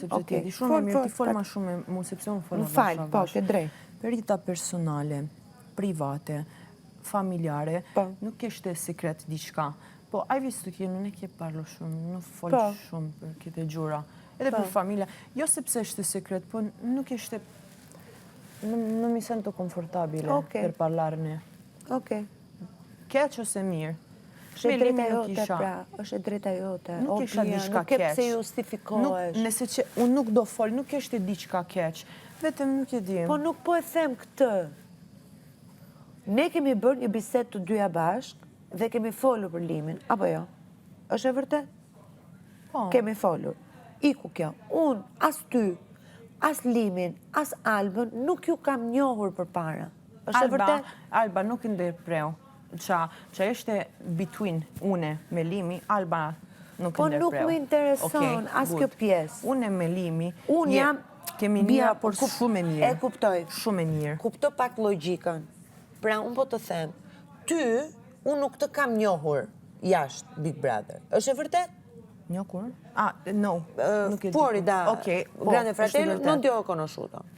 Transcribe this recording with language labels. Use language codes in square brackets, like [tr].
[sq] Sepse ti di shumë mirë, ti fol ma shumë mu, sepse unë fol ma shumë. Më fal, po, ke drejt. Për jeta personale, private, familjare, nuk ishte sekret diçka. Po, [it] hai visto che non è che parlo [sq] shumë, nuk fol shumë për këtë gjura. Edhe për familja. Jo sepse ishte sekret, po nuk ishte... [it] Non mi sento confortabile per parlarne. [sq] Okej. Keq ose mirë. Është e drejta jote, pra. Është e drejta jote. Nuk isha diçka keq. Nuk e pse justifikohesh. Nëse që unë nuk do fol, nuk ishte diçka keq. Vetëm nuk e dim. Po nuk po e them këtë. Ne kemi bërë një bisedë të dyja bashkë dhe kemi folur për Limin, apo jo? Është e vërtet? Po. Kemi folur. Iku kjo. Unë, as ty, as Limin, as Albën, nuk ju kam njohur përpara. Është e vërtet? Alba nuk ndërpreu. Qa ishte [en] between [sq] une me Limi, Alba nuk ndërpreu. Po nuk më intereson as kjo pjesë. Une me Limi, unë jam... Kemi një raport shumë e mirë. E kuptoj. Shumë e mirë. Kuptoj pak logjikën. Pra, unë po të them, ty, unë nuk të kam njohur jashtë Big Brother. Është e vërtet? Njohur? No. [it] Fuori da Grande Fratello, non ti ho conosciuto.